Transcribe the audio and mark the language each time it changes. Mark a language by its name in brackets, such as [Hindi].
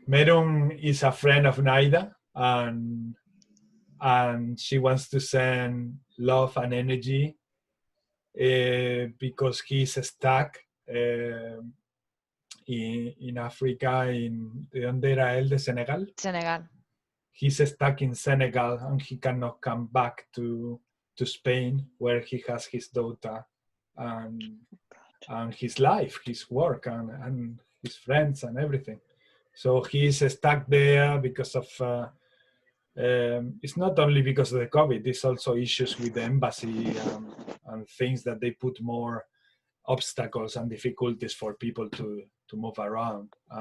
[English] Meru is a friend of Naida, and she wants to send love and energy because he's stuck in Africa. [Spanish] ¿De dónde era él? ¿De Senegal? Senegal. [English] He's stuck in Senegal and he cannot come back to Spain, where he has his daughter and his life, his work, and his friends and everything. So he's stuck there because of it's not only because of the COVID, it's also issues with the embassy and things that they put more obstacles and difficulties for people to move around.